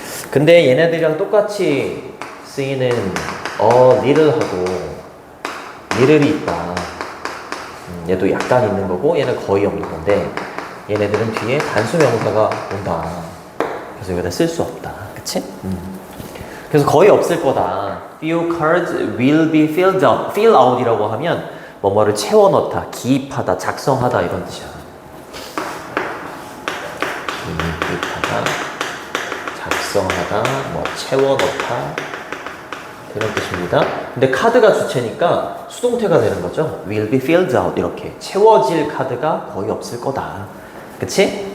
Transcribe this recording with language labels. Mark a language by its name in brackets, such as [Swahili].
[Korean] 근데 얘네들이랑 똑같이 쓰이는 little하고 little이 있다. 얘도 약간 있는 거고 얘는 거의 없는 건데, 얘네들은 뒤에 단수 명사가 온다. 그래서 여기다 쓸 수 없다, 그치? 그래서 거의 없을 거다. [English] Few cards will be filled out. [Korean] fill out이라고 하면 뭐뭐를 채워 넣다, 기입하다, 작성하다 이런 뜻이야. 기입하다, 작성하다, 뭐 채워 넣다 이런 뜻입니다. 근데 카드가 주체니까 수동태가 되는 거죠. [English] will be filled out [Korean] 이렇게 채워질 카드가 거의 없을 거다. 그치?